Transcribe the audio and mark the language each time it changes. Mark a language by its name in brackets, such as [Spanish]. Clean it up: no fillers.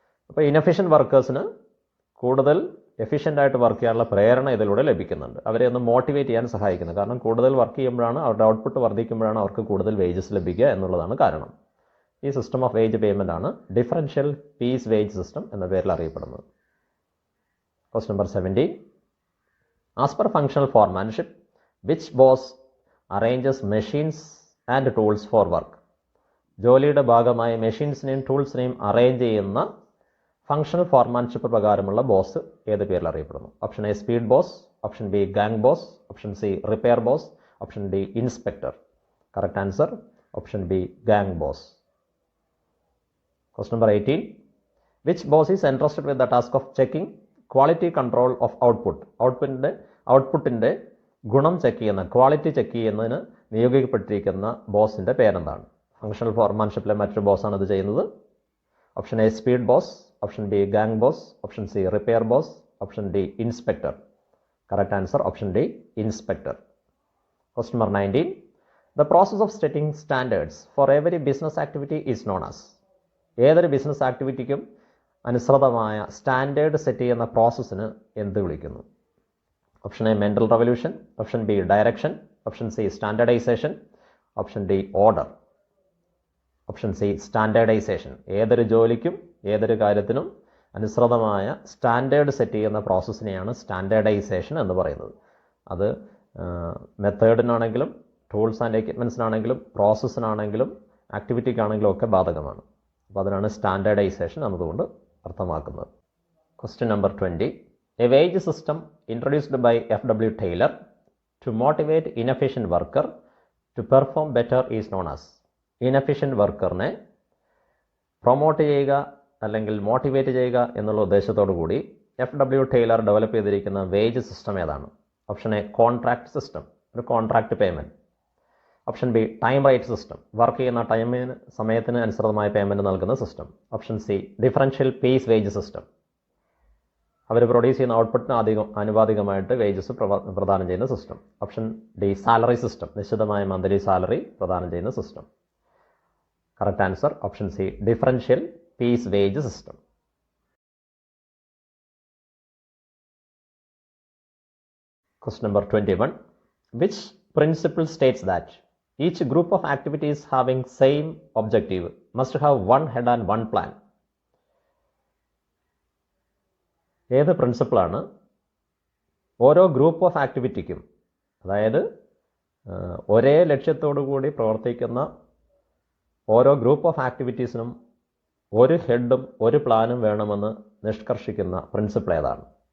[Malayalam] അപ്പോൾ ഇനഫിഷ്യൻ്റ് വർക്കേഴ്സിന് കൂടുതൽ എഫിഷ്യൻ്റായിട്ട് വർക്ക് ചെയ്യാനുള്ള പ്രേരണ ഇതിലൂടെ ലഭിക്കുന്നുണ്ട്. അവരെ ഒന്ന് മോട്ടിവേറ്റ് ചെയ്യാൻ സഹായിക്കുന്നത്. കാരണം കൂടുതൽ വർക്ക് ചെയ്യുമ്പോഴാണ് അവരുടെ ഔട്ട്പുട്ട് വർദ്ധിക്കുമ്പോഴാണ് അവർക്ക് കൂടുതൽ വേജസ് ലഭിക്കുക എന്നുള്ളതാണ് കാരണം. ഈ സിസ്റ്റം ഓഫ് വേജ് പേയ്മെൻ്റ് ആണ് ഡിഫറൻഷ്യൽ പീസ് വേജ് സിസ്റ്റം എന്ന പേരിൽ അറിയപ്പെടുന്നത്. [English] Question number 17. As per functional foremanship, which boss arranges machines and tools for work? [Malayalam] ജോലിയുടെ ഭാഗമായി മെഷീൻസിനെയും ടൂൾസിനെയും അറേഞ്ച് ചെയ്യുന്ന ഫങ്ഷണൽ ഫോർമാൻഷിപ്പ് പ്രകാരമുള്ള ബോസ് ഏത് പേരിൽ അറിയപ്പെടുന്നു? Option A speed boss, option B gang boss, option C repair boss, option D inspector. Correct answer option B gang boss. [English] Question number 18. Which boss is entrusted with the task of checking quality control of output? [Malayalam] ഔട്ട്പുട്ടിൻ്റെ ഗുണം check ചെയ്യുന്ന, quality check ചെയ്യുന്നതിന് നിയോഗിക്കപ്പെട്ടിരിക്കുന്ന ബോസിൻ്റെ പേരെന്താണ്? Functional ഫോർമാൻഷിപ്പിലെ മറ്റൊരു ബോസാണ് ഇത് ചെയ്യുന്നത്. Option A speed boss, option B gang boss, option C repair boss, option D inspector. Correct answer option D inspector. [English] Question number 19. The process of setting standards for every business activity is known as. [Malayalam] ഏതൊരു business ആക്ടിവിറ്റിക്കും അനുസൃതമായ standard set ചെയ്യുന്ന പ്രോസസ്സിന് എന്ത് വിളിക്കുന്നു? Option A mental revolution, option B direction, option C standardisation, option D order. Option C standardisation. ഏതൊരു ജോലിക്കും ഏതൊരു കാര്യത്തിനും അനുസൃതമായ സ്റ്റാൻഡേർഡ് സെറ്റ് ചെയ്യുന്ന പ്രോസസ്സിനെയാണ് സ്റ്റാൻഡേർഡൈസേഷൻ എന്ന് പറയുന്നത്. അത് മെത്തേഡിനാണെങ്കിലും ടൂൾസ് ആൻഡ് എക്യുപ്മെൻറ്റ്സിനാണെങ്കിലും പ്രോസസ്സിനാണെങ്കിലും ആക്ടിവിറ്റിക്കാണെങ്കിലും ഒക്കെ ബാധകമാണ്. അപ്പോൾ അതിനാണ് സ്റ്റാൻഡേർഡൈസേഷൻ എന്നതുകൊണ്ട് അർത്ഥമാക്കുന്നത്. [English] Question number 20. A wage system introduced by F.W. Taylor to motivate inefficient worker to perform better is known as. [Malayalam] ഇനഫിഷ്യൻ്റ് വർക്കറിനെ promote ചെയ്യുക അല്ലെങ്കിൽ മോട്ടിവേറ്റ് ചെയ്യുക എന്നുള്ള ഉദ്ദേശത്തോടു കൂടി F.W. ടൈലർ ഡെവലപ്പ് ചെയ്തിരിക്കുന്ന വേജ് സിസ്റ്റം ഏതാണ്? ഓപ്ഷൻ എ കോൺട്രാക്ട് സിസ്റ്റം, ഒരു contract payment. Option B time rate system, work ചെയ്യുന്ന സമയത്തിന് അനുസൃതമായ പേയ്മെൻറ്റ് നൽകുന്ന system. Option C differential pace wage system, അവർ പ്രൊഡ്യൂസ് ചെയ്യുന്ന ഔട്ട്പുട്ടിന് ആനുപാതികമായിട്ട് വേജസ് പ്രദാനം ചെയ്യുന്ന system. Option D salary system, നിശ്ചിതമായ മന്ത്ലി സാലറി പ്രദാനം ചെയ്യുന്ന system. Correct answer option C differential pace wage system. [English] Question number 21. Which principle states that each group of activities having same objective must have one head and one plan? [Malayalam] ഏത് പ്രിൻസിപ്പിളാണ് ഓരോ group of ആക്ടിവിറ്റിക്കും, അതായത് ഒരേ ലക്ഷ്യത്തോടു കൂടി പ്രവർത്തിക്കുന്ന ഓരോ group of ആക്ടിവിറ്റീസിനും ഒരു ഹെഡും ഒരു പ്ലാനും വേണമെന്ന് നിഷ്കർഷിക്കുന്ന പ്രിൻസിപ്പിൾ ഏതാണ്?